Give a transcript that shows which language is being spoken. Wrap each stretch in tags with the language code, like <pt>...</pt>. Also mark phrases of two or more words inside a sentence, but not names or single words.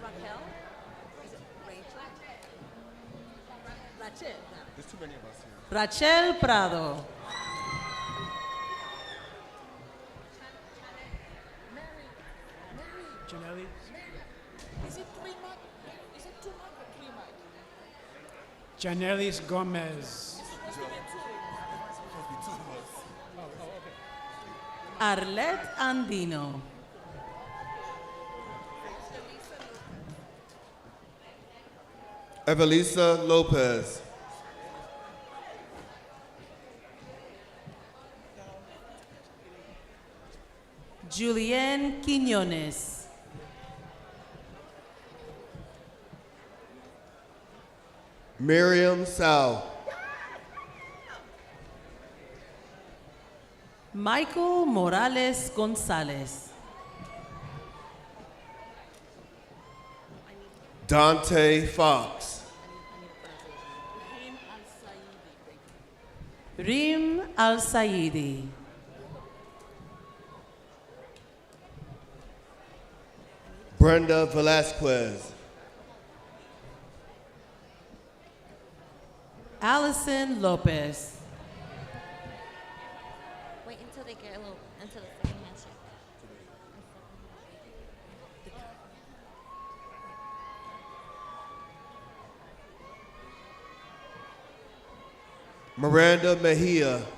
<en>There's too many of us here. Rachel Prado. Janelli. Is it 3 mark? Is it 2 mark or 3 mark? Janelis Gomez. Arlette Andino. Evelisa Lopez. Julienne Quiñones. Miriam Sal. Michael Morales Gonzalez. Dante Fox. Rim Al-Saidi. Brenda Velasquez. Allison Lopez. Wait until they get a little, until the second handshake. Miranda Mejia.</en>